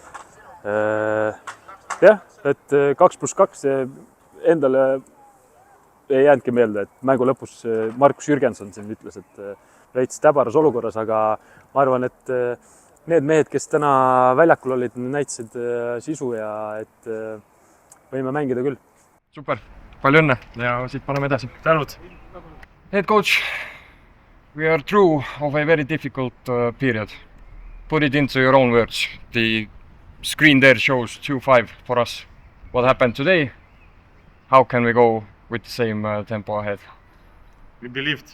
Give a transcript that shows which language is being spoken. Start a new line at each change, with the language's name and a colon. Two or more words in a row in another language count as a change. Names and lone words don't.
Estonian: et jah, et 2+2 endale ei jäänudki meelde, et mängu lõpus Markus Jürgenson siin ütles, et veits täbaras olukorras, aga ma arvan, et need mehed, kes täna väljakul olid, näitasid sisu ja et võime mängida küll. Super, palju õnne ja siit paneme edasi. Tänud!
English: Head coach, we are through of a very difficult period. Put it into your own words. The screen there shows 2-5 for us. What happened today? How can we go with the same tempo ahead? We believed.